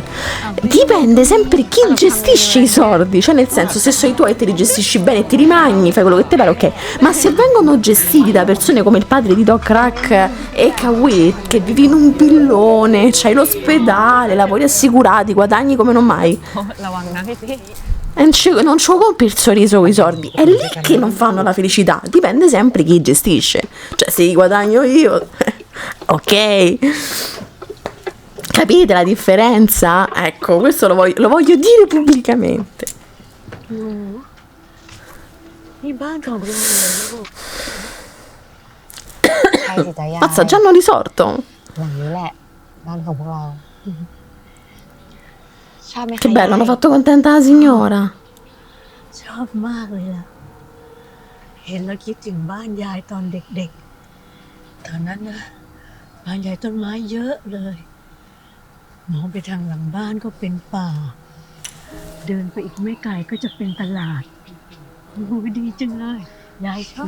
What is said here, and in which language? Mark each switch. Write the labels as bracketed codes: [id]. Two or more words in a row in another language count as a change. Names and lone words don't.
[it] Dipende sempre chi gestisce i soldi, cioè nel senso, se sono i tuoi te li gestisci bene e ti rimani, fai quello che ti pare, ok, ma se vengono gestiti da persone come il padre di Doc Rack e Kawi, che vivi in un villone, c'hai l'ospedale, lavori assicurati, guadagni come non mai, [th] ระวังนะพี่ [it] e non ci compri il sorriso con i soldi, è lì che non fanno la felicità. Dipende sempre chi gestisce, cioè se li guadagno io ok, capite la differenza? Ecco, questo lo voglio dire pubblicamente. [th] นี่บ้านของลุงเลยลูก ใช่สิจ๊ะยาย [it] Mazza, già hanno risorto. [th] หลังนี้แหละบ้านของพวกเรา ชอบไหมคะ [it] Che bello, [th] ยาย [it] hanno fatto contenta la signora. [th] ชอบมากเลยล่ะ เห็นแล้วคิดถึงบ้านยายตอนเด็กๆ ตอนนั้นนะบ้านยายต้นไม้เยอะเลยมองไปทางหลังบ้านก็เป็นป่า เดินไปอีกไม่ไกลก็จะเป็นตลาดโอ้ยดีจังเลยยายชอบ